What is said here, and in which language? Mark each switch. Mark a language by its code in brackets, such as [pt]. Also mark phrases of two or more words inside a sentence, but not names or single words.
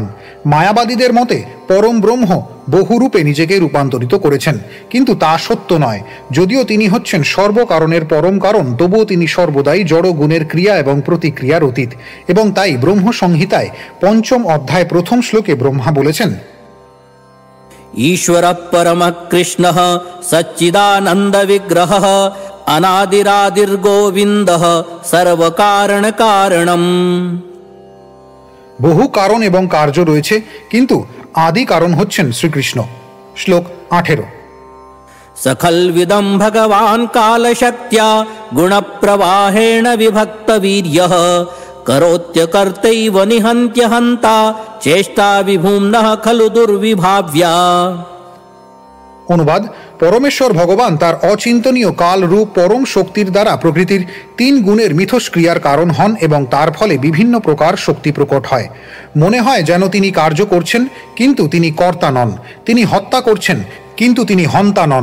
[bn] মায়াবাদীদের মতে পরম ব্রহ্ম বহুরূপে নিজেকে রূপান্তরিত করেছেন, কিন্তু তা সত্য নয়। যদিও তিনি হচ্ছেন সর্বকারণের পরম কারণ, তবুও তিনি সর্বদাই জড় গুণের ক্রিয়া এবং প্রতিক্রিয়ার অতীত। এবং তাই ব্রহ্ম সংহিতায় 5ম অধ্যায় 1ম শ্লোকে ব্রহ্মা বলেছেন, [sa] ईश्वर परम कृष्ण सच्चिदानंद विग्रह अनादिरादिर्गोविंद सर्व कारण कारणम। [bn] বহু কারণ এবং কার্য রয়েছে, কিন্তু আদি কারণ হচ্ছেন শ্রীকৃষ্ণ। শ্লোক 18। [sa] सकलविदं भगवान् कालशक्त्या गुणप्रवाहेण विभक्त वीर्यः करोत्य कर्तैव निहन्त्य हन्ता चेष्टा विभूम्नः खलु दुर्विभाव्या। [bn] অনুবাদ: পরমেশ্বর ভগবান তার অচিন্তনীয় কাল রূপ পরম শক্তির দ্বারা প্রকৃতির 3 গুণের মিথস্ক্রিয়ার কারণ হন এবং তার ফলে বিভিন্ন প্রকার শক্তি প্রকট হয়। মনে হয় যেন তিনি কার্য করছেন, কিন্তু তিনি কর্তা নন। তিনি হত্যা করছেন, কিন্তু তিনি হন্তা নন।